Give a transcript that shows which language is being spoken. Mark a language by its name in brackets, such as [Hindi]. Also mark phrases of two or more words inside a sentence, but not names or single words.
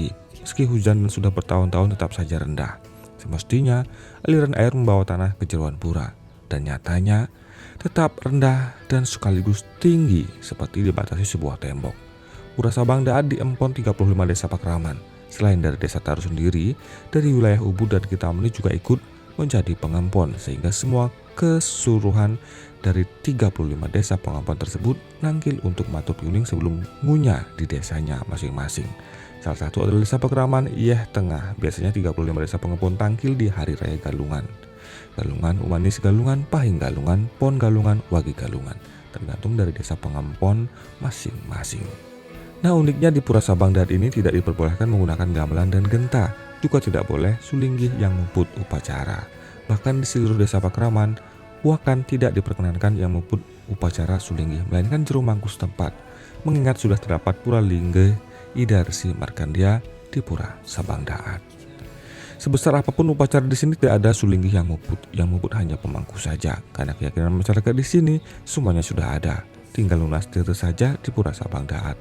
[Indonesian] Meski hujan dan sudah bertahun-tahun tetap saja rendah. Semestinya aliran air membawa tanah ke jeruan pura, dan nyatanya tetap rendah dan sekaligus tinggi seperti dibatasi sebuah tembok. Pura Sabang Daat diempon 35 desa Pakraman. Selain dari desa Taru sendiri, dari wilayah Ubud dan Kitamani juga ikut menjadi pengempon, sehingga semua keseluruhan dari 35 desa pengempon tersebut nangkil untuk [Balinese] matur piuning [Indonesian] sebelum ngunyah di desanya masing-masing. Salah satu adalah desa Pakraman Yeh Tengah. Biasanya 35 desa pengempon tangkil di hari raya Galungan. Galungan, Umanis Galungan, Pahing Galungan, Pon Galungan, Wagi Galungan, tergantung dari desa pengempon masing-masing. Nah, uniknya di Pura Sabang Daat ini tidak diperbolehkan menggunakan gamelan dan genta, juga tidak boleh sulinggih yang muput upacara. Bahkan di seluruh desa Pakraman Puakan tidak diperkenankan yang muput upacara sulinggih, melainkan jero mangku setempat, mengingat sudah terdapat pura lingge Idarsi Markandia di Pura Sabang Daat. Sebesar apapun upacara di sini tidak ada sulinggih yang muput hanya pemangku saja, karena keyakinan masyarakat di sini semuanya sudah ada, tinggal [Balinese] lunas tirta [Indonesian] saja di Pura Sabang Daat.